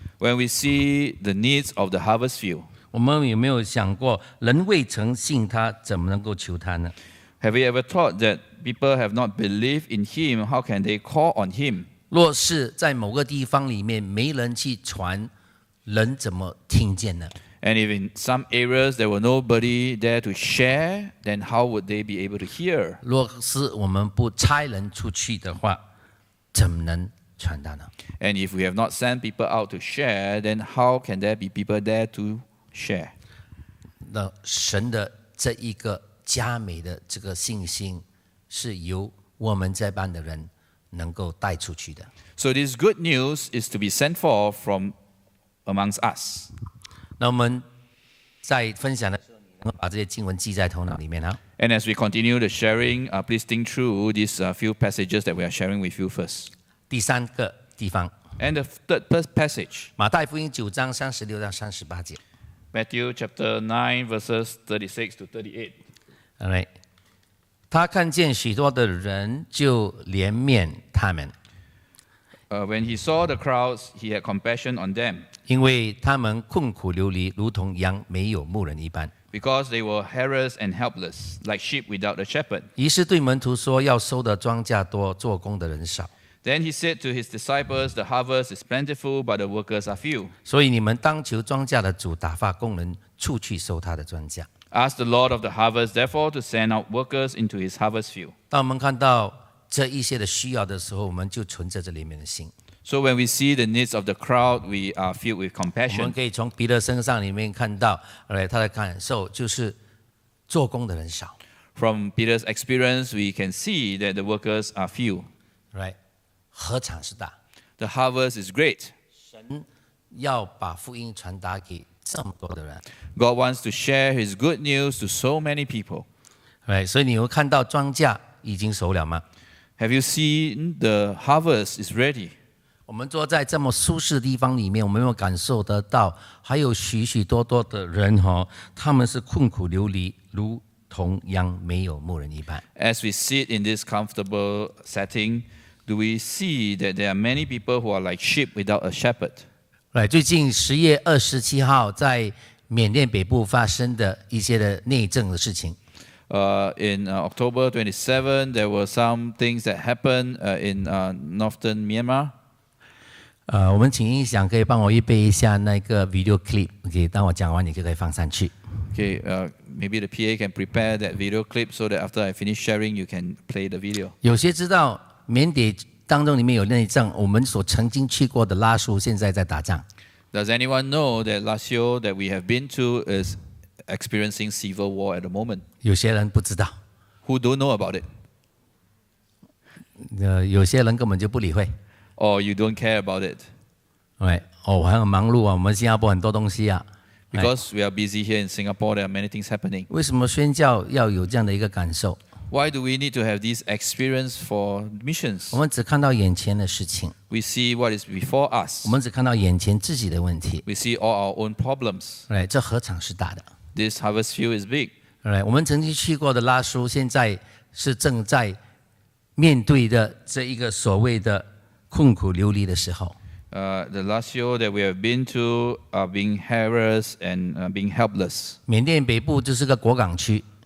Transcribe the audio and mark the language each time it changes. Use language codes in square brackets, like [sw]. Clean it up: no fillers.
[en] When we see the needs of the harvest field, [zh] 我们有没有想过，人未曾信他，怎么能够求他呢？ [en] have we ever thought that people have not believed in him, how can they call on him? [zh] 若是在某个地方里面没人去传，人怎么听见呢？ [en] And if in some areas there were nobody there to share, then how would they be able to hear? [zh] 若是我们不差人出去的话，怎么能传道呢？ [en] And if we have not sent people out to share, then how can there be people there to share? [zh] 那神的这一个佳美的这个信心，是由我们这班的人能够带出去的。 [en] So this good news is to be sent forth from amongst us. [zh] 那我们在分享的时候，你能够把这些经文记在头脑里面啊。 [en] And as we continue the sharing, please think through these few passages that we are sharing with you first. [zh] 第三个地方， [en] And the third passage, [zh] 马太福音9章36到38节。 [en] Matthew chapter 9, verses 36 to 38. [zh] Alright， 他看见许多的人，就怜悯他们， [en] When he saw the crowds, he had compassion on them, [zh] 因为他们困苦流离，如同羊没有牧人一般。 [en] because they were harassed and helpless, like sheep without a shepherd. [zh] 于是对门徒说：“要收的庄稼多，做工的人少， [en] Then he said to his disciples, the harvest is plentiful, but the workers are few. [zh] 所以你们当求庄稼的主打发工人出去收他的庄稼。” [en] Ask the Lord of the harvest, therefore, to send out workers into his harvest field. [zh] 当我们看到这一些的需要的时候，我们就存着这里面的心。 [en] So when we see the needs of the crowd, we are filled with [zh] 我们 [en] compassion. [zh] 可以从彼得身上里面看到，他的感受就是做工的人少。 [en] From Peter's experience, we can see that the workers are few. [zh] 禾场是大， [en] The harvest is great. [zh] 神要把福音传达给这么多的人。 [en] God wants to share his good news to so many people. [zh] 所以你会看到庄稼已经熟了吗？ [en] Have you seen the harvest is ready? [zh] 我们坐在这么舒适的地方里面，我们有没有感受得到，还有许许多多的人他们是困苦流离，如同羊没有牧人一般。 [en] As we sit in this comfortable setting, do we see that there are many people who are like sheep without a shepherd? [zh] 最近10月27号在缅甸北部发生的一些的内政的事情。 [en] In October 27, there were some things that happened in northern Myanmar. [zh] 我们请音响可以帮我预备一下那个 video clip， 当我讲完你就可以放上去。 [en] Okay, maybe the PA can prepare that video clip so that after I finish sharing, you can play the video. [zh] 有些知道缅甸当中里面有内政，我们所曾经去过的拉苏现在在打仗。 [en] Does anyone know that Lazio that we have been to is experiencing civil war at the moment? [zh] 有些人不知道， [en] Who don't know about it? [zh] 有些人根本就不理会。 [en] Or you don't care about it? [zh] 我很忙碌啊，我们新加坡很多东西啊。 [en] Because we are busy here in Singapore, there are many things happening. [zh] 为什么宣教要有这样的一个感受？ [en] Why do we need to have this experience for missions? [zh] 我们只看到眼前的事情， [en] We see what is before us. [zh] 我们只看到眼前自己的问题。 [en] We see all our own problems. [zh] 这何尝是大的？ [en] This harvest field is big. [zh] 我们曾经去过的拉苏，现在是正在面对的这一个所谓的困苦流离的时候。 [en] The Lazio that we have been to are being harassed and being helpless. [zh] 缅甸北部就是个果港区，